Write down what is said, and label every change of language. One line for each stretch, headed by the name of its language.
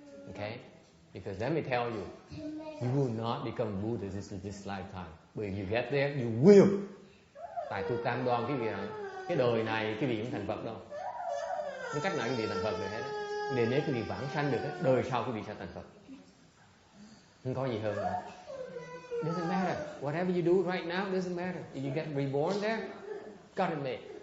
English: Okay? Because let me tell you, you will not become Buddha this lifetime. But if you get there, you will.
Vietnamese: Tại tôi cam đoan quý vị rằng cái đời này quý vị cũng thành Phật đâu. Cái cách nào quý vị thành Phật được hết. Để nếu quý vị vãng sanh được, đời sau quý vị sẽ thành Phật. Không có gì hơn nữa.
English: Doesn't matter. Whatever you do right now doesn't matter. If you get reborn there, got it made.